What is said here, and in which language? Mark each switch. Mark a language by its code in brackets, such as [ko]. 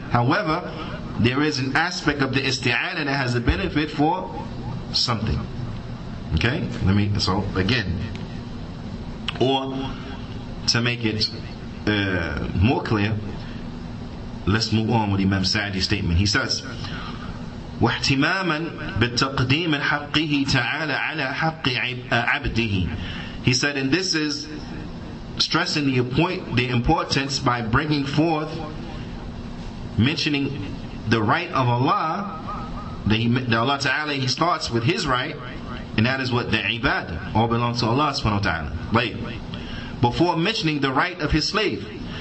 [en] However, there is an aspect of the isti'ana that has a benefit for something. Okay? So again, or to make it more clear, let's move on with Imam Sa'di's statement. He says, [ar] وَاحْتِمَامًا بِالتَّقْدِيمِ حَقِّهِ تَعَالَى عَلَى حَقِّ عَبْدِهِ. [en] He said, and this is stressing the importance by bringing forth, mentioning the right of Allah, that Allah Ta'ala, He starts with His right, and that is what? The ibadah. All belongs to Allah subhanahu wa ta'ala. Right. Before mentioning the right of His slave.